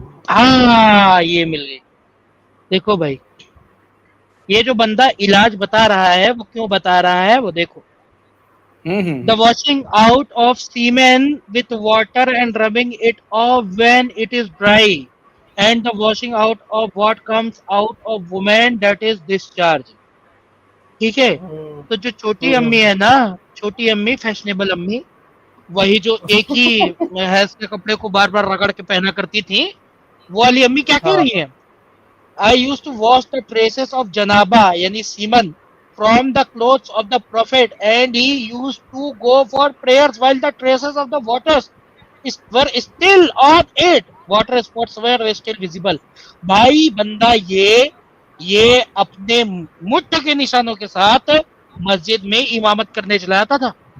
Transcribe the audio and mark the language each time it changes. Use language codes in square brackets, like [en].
[hi] हाँ, ये मिल गई। देखो भाई, ये जो बंदा इलाज बता रहा है वो क्यों बता रहा है, वो देखो। [en] The washing out of semen with water and rubbing it off when it is dry, and the washing out of what comes out of woman, that is discharge. [hi] ठीक है, तो जो छोटी अम्मी है ना, छोटी अम्मी, फैशनेबल अम्मी, वही जो एक ही हैज के कपड़े को बार बार रगड़ के पहना करती थी, वो वाली अम्मी क्या कह रही है? [en] I used to wash the traces of janaba, [hi] यानी semen, [en] from the clothes of the prophet, and he used to go for prayers while the traces of the waters were still on it. Water spots were still visible. [hi] भाई बंदा ये अपने मुट्ठ के निशानों के साथ मस्जिद में इमामत करने चला जाता था।